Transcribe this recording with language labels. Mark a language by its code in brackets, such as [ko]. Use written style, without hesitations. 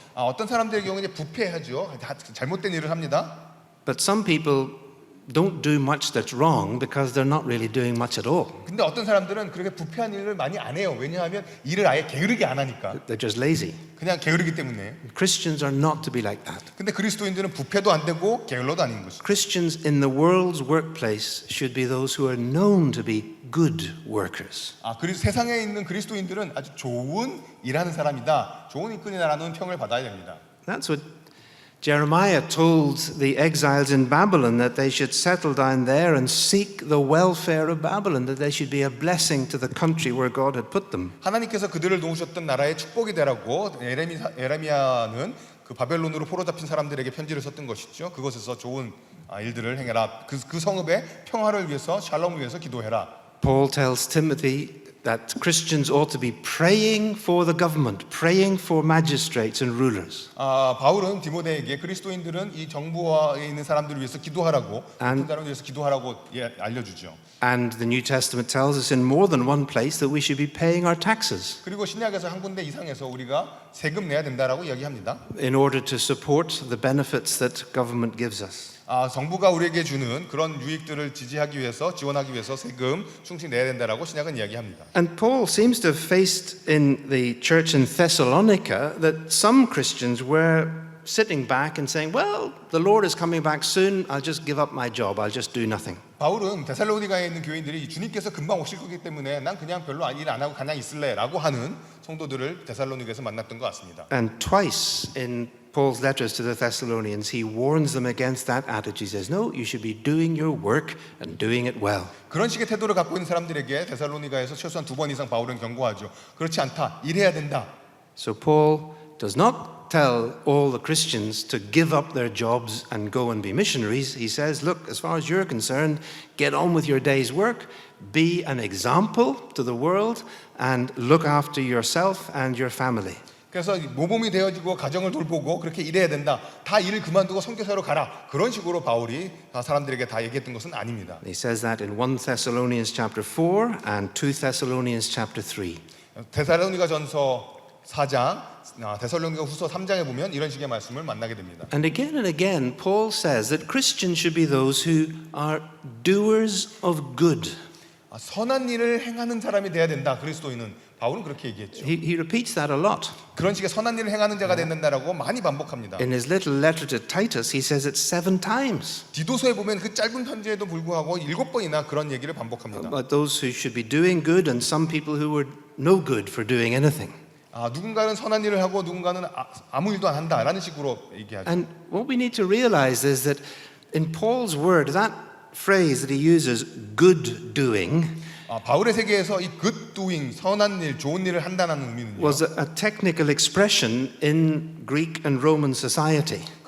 [ko] 어떤 사람들의 경우는 부패하죠. 잘못된 일을 합니다. [en] But some people don't do much that's wrong because they're not really doing much at all. [ko] 근데 어떤 사람들은 그렇게 부패한 일을 많이 안 해요. 왜냐하면 일을 아예 게으르게 안 하니까. [en] They're just lazy. [ko] 그냥 게으르기 때문에. [en] Christians are not to be like that. [ko] 근데 그리스도인들은 부패도 안 되고 게을러도 아닌 것이죠. [en] Christians in the world's workplace should be those who are known to be good workers. [ko] 세상에 있는 그리스도인들은 아주 좋은 일하는 사람이다. 좋은 일꾼이다라는 평을 받아야 됩니다. [en] That's what Jeremiah told the exiles in Babylon, that they should settle down there and seek the welfare of Babylon, that they should be a blessing to the country where God had put them. [ko] 하나님께서 그들을 놓으셨던 나라의 축복이 되라고 에레미야는 그 바벨론으로 포로 잡힌 사람들에게 편지를 썼던 것이죠. 그곳에서 좋은 일들을 행해라. 그 성읍의 평화를 위해서, 샬롬을 위해서 기도해라. [en] Paul tells Timothy that Christians ought to be praying for the government, praying for magistrates and rulers. [ko] 바울은 디모데에게 그리스도인들은 이 정부에 있는 사람들을 위해서 기도하라고, 높은 사람을 위해서 기도하라고 알려주죠. [en] And the New Testament tells us in more than one place that we should be paying our taxes [ko] 그리고 신약에서 한 군데 이상에서 우리가 세금 내야 된다라고 이야기합니다. [en] in order to support the benefits that government gives us. [ko] 정부가 우리에게 주는 그런 유익들을 지지하기 위해서, 지원하기 위해서 세금 충실히 내야 된다라고 신약은 이야기합니다. [en] And Paul seems to have faced in the church in Thessalonica that some Christians were sitting back and saying, well, the Lord is coming back soon, I'll just give up my job, I'll just do nothing. [ko] 바울은 데살로니가에 있는 교인들이 주님께서 금방 오실 거기 때문에 난 그냥 별로 일 안 하고 그냥 있을래라고 하는 성도들을 데살로니가에서 만났던 것 같습니다. [en] And twice in Paul's letters to the Thessalonians, he warns them against that attitude. He says, no, you should be doing your work and doing it well. [ko] 그런 식의 태도를 갖고 있는 사람들에게 데살로니가에서 최소한 2번 이상 바울은 경고하죠. 그렇지 않다. 일해야 된다. [en] So Paul does not tell all the Christians to give up their jobs and go and be missionaries. He says, look, as far as you're concerned, get on with your day's work, be an example to the world, and look after yourself and your family. [ko] 그래서 모범이 되어지고 가정을 돌보고 그렇게 일해야 된다. 다 일을 그만두고 선교사로 가라. 그런 식으로 바울이 사람들에게 다 얘기했던 것은 아닙니다. [en] He says that in 1 Thessalonians chapter 4 and 2 Thessalonians chapter 3. [ko] 데살로니가 전서 4장, 데살로니가 후서 3장에 보면 이런 식의 말씀을 만나게 됩니다. [en] And again, Paul says that Christians should be those who are doers of good. [ko] 선한 일을 행하는 사람이 돼야 된다. 그리스도인은 바울은 그렇게 얘기했죠. [en] He repeats that a lot. [ko] 그런 식의 선한 일을 행하는 자가 된다라고 많이 반복합니다. [en] In his little letter to Titus, he says it 7 times. [ko] 디도서에 보면 그 짧은 편지에도 불구하고 7번이나 그런 얘기를 반복합니다. [en] About those who should be doing good and some people who were no good for doing anything. [ko] 누군가는 선한 일을 하고 누군가는 아무 일도 안 한다라는 식으로 얘기하죠. [en] And what we need to realize is that in Paul's word, that phrase that he uses, good doing, [ko] 바울의 세계에서 이 [en] good doing, [ko] 선한 일, 좋은 일을 한다는 의미는요. [en] was a technical expression in Greek and Roman society.